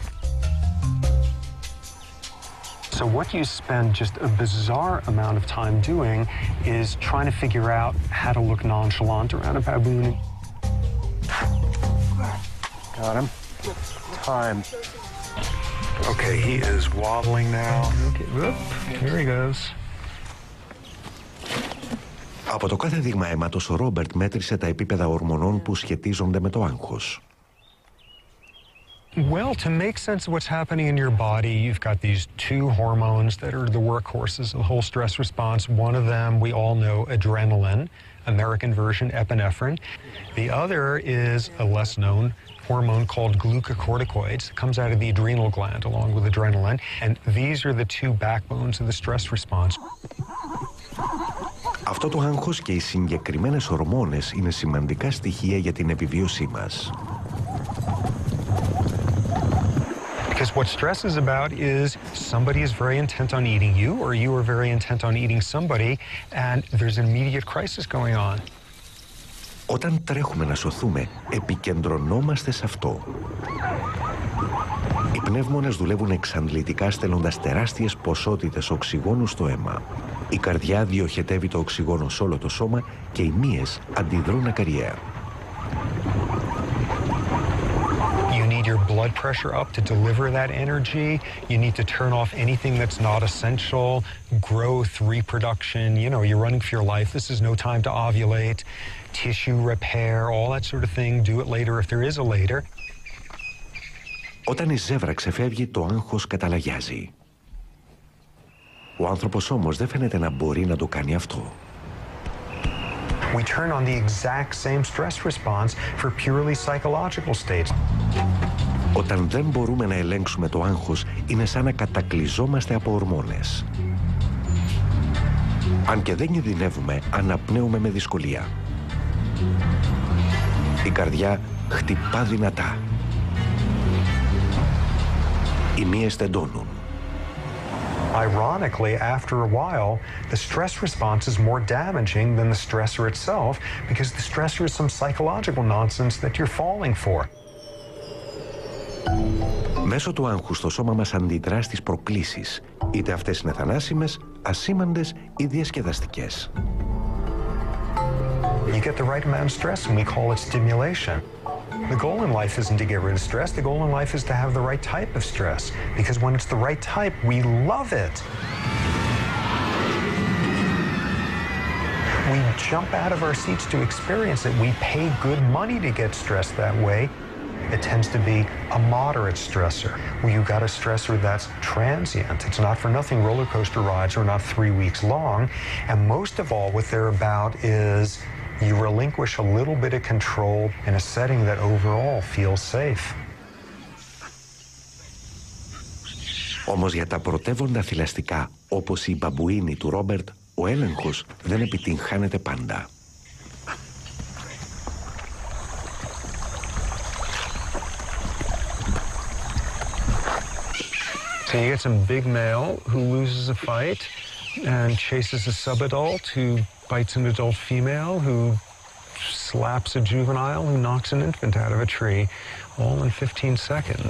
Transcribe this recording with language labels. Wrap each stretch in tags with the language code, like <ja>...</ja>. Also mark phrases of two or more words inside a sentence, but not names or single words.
<en>So what you spend just a bizarre amount of time doing is trying to figure out how to look nonchalant around a baboon. Got him. Time. Okay, he is wobbling now. Okay, whoop, here he goes.</en> <el>Από το κάθε δείγμα αίματος, ο Ρόμπερτ μέτρησε τα επίπεδα ορμονών που σχετίζονται με το άγχος.</el> <en>Well, to make sense of what's happening in your body, you've got these two hormones that are the workhorses of the whole stress response. One of them, we all know, adrenaline, American version epinephrine. The other is a less known hormone called glucocorticoids. It comes out of the adrenal gland along with adrenaline, and these are the two backbones of the stress response.</en> <el>Αυτό το άγχος και οι συγκεκριμένες ορμόνες είναι σημαντικά στοιχεία για την επιβίωσή μας.</el> <en>Because what stress is about is somebody is very intent on eating you, or you are very intent on eating somebody, and there's an immediate crisis going on.</en> <el>Όταν τρέχουμε να σωθούμε, επικεντρωνόμαστε σε αυτό. Οι πνεύμονες δουλεύουν εξαντλητικά στέλνοντας τεράστιες ποσότητες οξυγόνου στο αίμα. Η καρδιά διοχετεύει το οξυγόνο σε όλο το σώμα και οι μύες αντιδρούν ακαριέα.</el> <en>Your blood pressure up to deliver that energy. You need to turn off anything that's not essential. Growth, reproduction, you know, you're running for your life. This is no time to ovulate. Tissue repair, all that sort of thing. Do it later if there is a later.</en> <el>Όταν η ζεύρα ξεφεύγει, το άγχος καταλαγιάζει. Ο άνθρωπος όμως δεν φαίνεται να μπορεί να το κάνει αυτό.</el> <en>We turn on the exact same stress response for purely psychological states.</en> <el>Όταν δεν μπορούμε να ελέγξουμε το άγχος, είναι σαν να κατακλυζόμαστε από ορμόνες. Αν και δεν κινδυνεύουμε, αναπνέουμε με δυσκολία. Η καρδιά χτυπά δυνατά. Οι μύες τεντώνουν.</el> <en>Ironically, after a while, the stress response is more damaging than the stressor itself because the stressor is some psychological nonsense that you're falling for.</en> <el>Μέσω του άγχους το σώμα μας αντιδρά στις προκλήσεις, είτε αυτές είναι θανάσιμες, ασήμαντες ή διασκεδαστικές.</el> <en>You get the right amount of stress and we call it stimulation. The goal in life isn't to get rid of stress. The goal in life is to have the right type of stress. Because when it's the right type, we love it. We jump out of our seats to experience it. We pay good money to get stressed that way. It tends to be a moderate stressor, where you've got a stressor that's transient. It's not for nothing roller coaster rides are not 3 weeks long. And most of all, what they're about is you relinquish a little bit of control in a setting that overall feels safe.</en> <el>Όμως για τα πρωτεύοντα θηλαστικά, όπως η μπαμπουίνη του Ρόμπερτ, ο έλεγχος δεν επιτυγχάνεται πάντα.</el> <en>So you get some big male who loses a fight and chases a subadult who bites an adult female who slaps a juvenile who knocks an infant out of a tree, all in 15 seconds.</en>